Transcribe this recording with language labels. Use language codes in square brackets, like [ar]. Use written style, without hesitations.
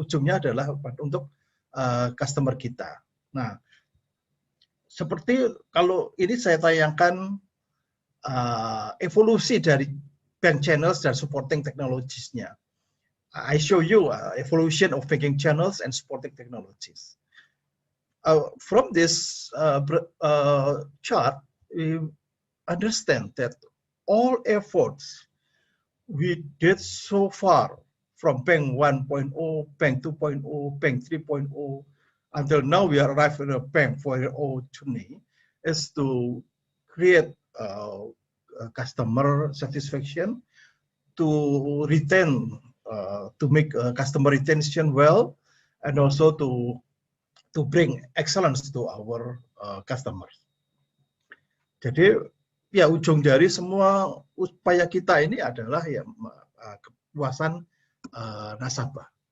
[id] Ujungnya adalah untuk customer kita. Nah, seperti kalau ini saya tayangkan evolusi dari bank channels dan supporting technologies-nya. [en] I show you evolution of banking channels and supporting technologies. From this chart, we understand that all efforts we did so far from Bank 1.0, Bank 2.0, Bank 3.0, until now we are arrived at a Bank 4.0 journey, is to create customer satisfaction, to retain, to make customer retention well, and also to bring excellence to our customers. [id] Jadi ya ujung dari semua upaya kita ini adalah ya kepuasan nasabah.